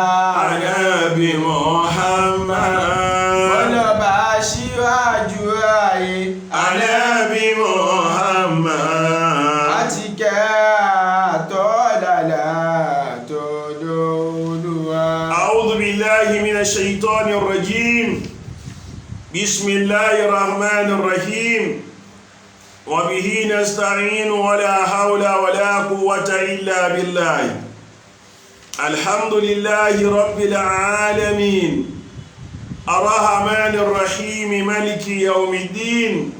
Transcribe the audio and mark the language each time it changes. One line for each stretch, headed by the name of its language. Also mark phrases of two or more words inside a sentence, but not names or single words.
Yoruba: Nábì Muhammad. Olọ́ba síwájú ayé Nábì Muhammad. àjíkẹ́ àtọ́lálà tọ̀dọ̀ Olúwa.
Arabic: أعوذ بالله من الشيطان الرجيم. بسم الله الرحمن الرحيم. وبه نستعين ولا حول ولا قوة إلا بالله. الحمد لله رب العالمين الرحمن الرحيم مالك يوم الدين.